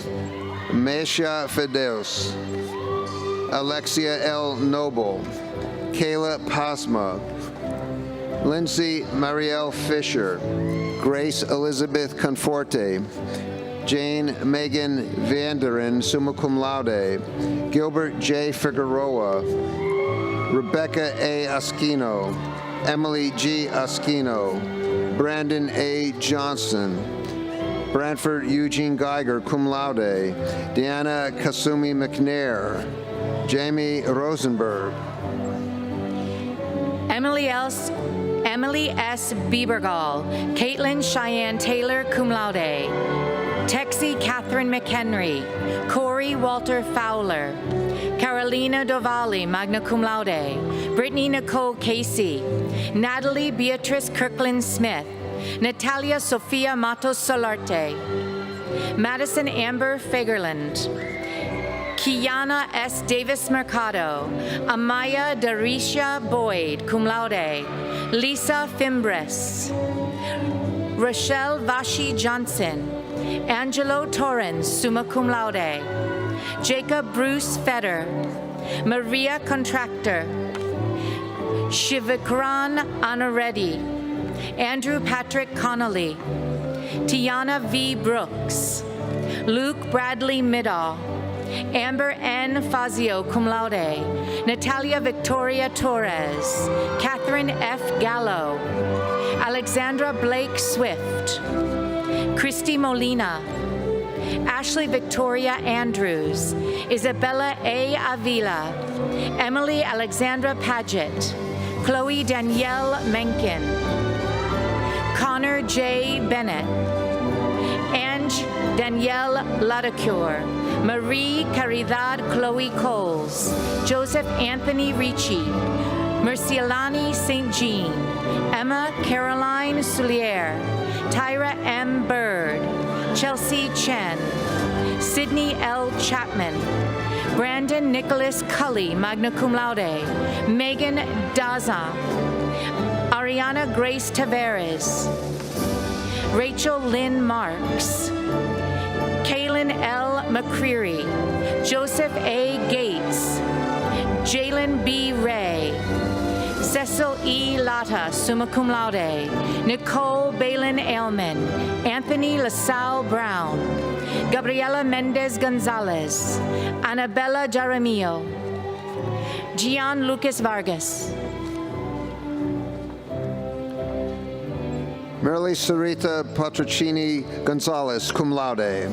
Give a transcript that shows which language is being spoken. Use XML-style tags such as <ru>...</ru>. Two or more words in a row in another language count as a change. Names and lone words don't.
<en>Mesha Fedeus. Alexia L. Noble. Kayla Pasma. Lindsay Marielle Fisher. Grace Elizabeth Conforte. Jane Megan Vanderen,</en> <la>summa cum laude.</la> <en>Gilbert J. Figueroa. Rebecca A. Askino. Emily G. Askino. Brandon A. Johnson. Branford Eugene Geiger,</en> <la>cum laude.</la> <en>Deanna Kasumi McNair. Jamie Rosenberg. Emily S. Biebergall, Caitlin Cheyenne Taylor,</en> <la>cum laude.</la> <en>Texie Catherine McHenry, Corey Walter Fowler, Carolina Dovali,</en> <la>magna cum laude.</la> <en>Brittany Nicole Casey, Natalie Beatrice Kirkland Smith, Natalia Sofia Matos Solarte, Madison Amber Fagerland, Kiana S. Davis Mercado, Amaya Darisha Boyd,</en> <la>cum laude.</la> <en>Lisa Fimbres, Rochelle Vashi Johnson, Angelo Torrens,</en> <la>summa cum laude.</la> <en>Jacob Bruce Feder, Maria Contractor, Shivikran Anareddy, Andrew Patrick Connolly, Tiana V. Brooks, Luke Bradley Middall, Amber N. Fazio,</en> <la>cum laude.</la> <en>Natalia Victoria Torres. Catherine F. Gallo. Alexandra Blake Swift. Christy Molina. Ashley Victoria Andrews. Isabella A. Avila. Emily Alexandra Paget. Chloe Danielle Menken. Connor J. Bennett. Ange Danielle Ladacure. Marie Caridad Chloe Coles. Joseph Anthony Ricci. Mercialani St. Jean, Emma Caroline Soulier, Tyra M. Bird, Chelsea Chen, Sydney L. Chapman, Brandon Nicholas Cully,</en> <la>magna cum laude,</la> <en>Megan Daza, Ariana Grace Tavares, Rachel Lynn Marks, Kaylin L. McCreary, Joseph A. Gates, Jalen B. Ray, Cecil E. Lata,</en> <la>summa cum laude,</la> <en>Nicole Balin Ailman, Anthony LaSalle Brown, Gabriela Mendez Gonzalez, Annabella Jaramillo, Gian Lucas Vargas, Merly Sarita Patricini Gonzalez,</en> <la>cum laude.</la>